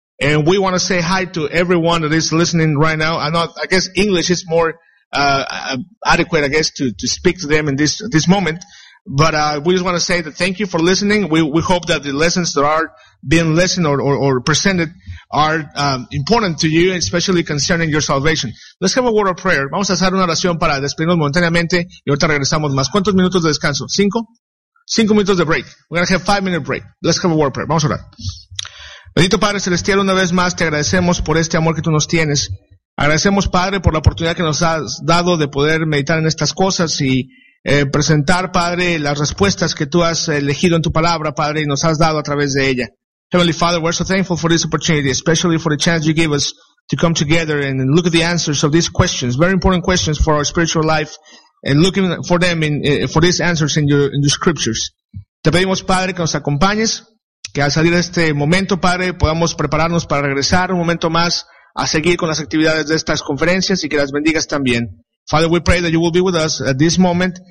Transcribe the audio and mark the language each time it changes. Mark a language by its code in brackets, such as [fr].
[en] And we want to say hi to everyone that is listening right now. I guess English is more adequate, I guess, to speak to them in this moment. But we just want to say that thank you for listening. We hope that the lessons that are being listened or presented are important to you, especially concerning your salvation. Let's have a word of prayer. [es] Vamos a hacer una oración para despedirnos momentáneamente y ahorita regresamos más. ¿Cuántos minutos de descanso? ¿Cinco? 5 minutos de break. [en] We're going to have 5-minute break. Let's have a word of prayer. [es] Vamos a orar. Bendito Padre Celestial, una vez más te agradecemos por este amor que tú nos tienes. Agradecemos, Padre, por la oportunidad que nos has dado de poder meditar en estas cosas y presentar, Padre, las respuestas que tú has elegido en tu palabra, Padre, y nos has dado a través de ella. [en] Heavenly Father, we're so thankful for this opportunity, especially for the chance you give us to come together and look at the answers of these questions, very important questions for our spiritual life, and looking for them for these answers in your scriptures. [es] Te pedimos, Padre, que nos acompañes, que al salir de este momento, Padre, podamos prepararnos para regresar un momento más a seguir con las actividades de estas conferencias y que las bendigas también. [en] Father, we pray that you will be with us at this moment.